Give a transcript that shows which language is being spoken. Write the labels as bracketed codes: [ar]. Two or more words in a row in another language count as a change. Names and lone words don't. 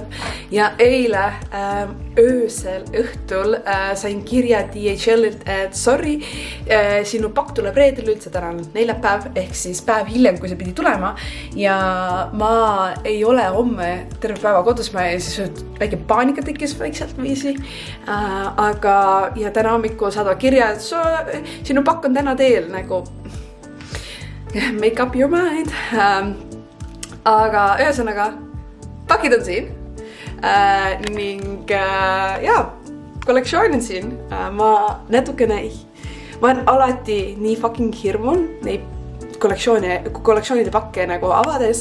[et] Ja eile öösel õhtul sain kirja DHLilt, et sorry, sinu pakk tuleb reedel, üldse täna on neljapäev, ehk siis päev hiljem, kui see pidi tulema. Ja ma ei ole homme terve päeva kodus, ma siis väike paanika tekkis vaikselt viisi. Aga ja täna hommikul saadavad kirja, et sinu pakk on täna teel, nagu [en] make up your mind. [et] Aga ühesõnaga, pakid on siin. Ning jaa, kollektsioon on siin. Ma olen alati nii fucking hirmun neid kollektsioonide pakke nagu avades.